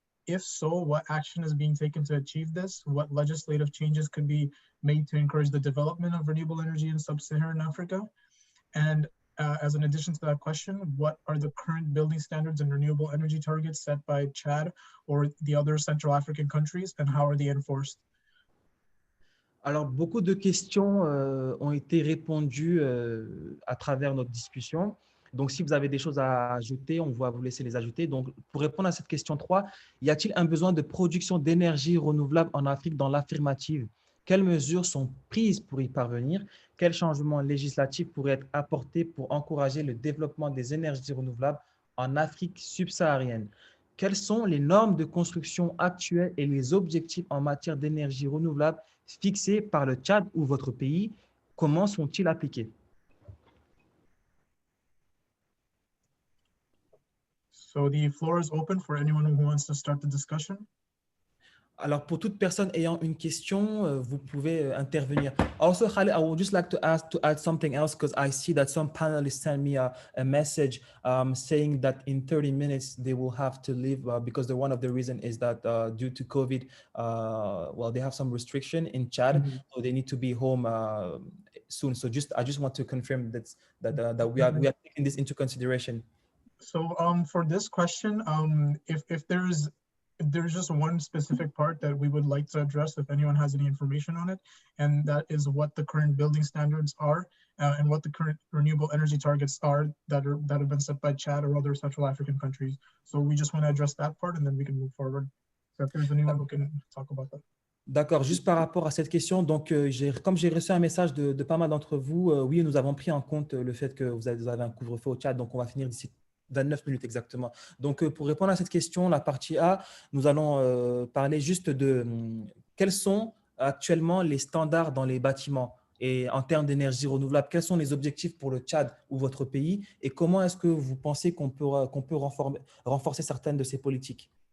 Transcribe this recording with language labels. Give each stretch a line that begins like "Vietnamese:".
English: If so, what action is being taken to achieve this? What legislative changes could be made to encourage the development of renewable energy in sub-Saharan Africa? And as an addition to that question, what are the current building standards and renewable energy targets set by Chad or the other Central African countries, and how are they enforced?
French: Alors, beaucoup de questions ont été répondues à travers notre discussion. Donc, si vous avez des choses à ajouter, on va vous laisser les ajouter. Donc, pour répondre à cette question 3, y a-t-il un besoin de production d'énergie renouvelable en Afrique dans l'affirmative? Quelles mesures sont prises pour y parvenir? Quels changements législatifs pourraient être apportés pour encourager le développement des énergies renouvelables en Afrique subsaharienne? Quelles sont les normes de construction actuelles et les objectifs en matière d'énergie renouvelable fixés par le Tchad ou votre pays? Comment sont-ils appliqués?
English: So the floor is open for anyone who wants to start the discussion.
French: Alors, pour toute personne ayant une question, vous pouvez intervenir.
English: Also, Khalid, I would just like to add something else because I see that some panelists send me a message saying that in 30 minutes they will have to leave because one of the reason is that due to COVID, well, they have some restriction in Chad, so they need to be home soon. So I just want to confirm that we are taking this into consideration. So for this question, if there's just one specific part that we would like to address, if anyone has any information on it, and that is what the current building standards are and what the current renewable energy targets are that have been set by Chad or other Central African countries. So we just want to address that part and then we can move forward. So if there's anyone who can talk about that.
French: D'accord, juste par rapport à cette question, donc comme j'ai reçu un message de pas mal d'entre vous, oui, nous avons pris en compte le fait que vous avez un couvre-feu au Tchad, donc on va finir d'ici 29 minutes exactement. Donc, pour répondre à cette question, la partie A, nous allons parler juste de quels sont actuellement les standards dans les bâtiments et en termes d'énergie renouvelable, quels sont les objectifs pour le Tchad ou votre pays et comment est-ce que vous pensez qu'on peut renforcer certaines de ces politiques?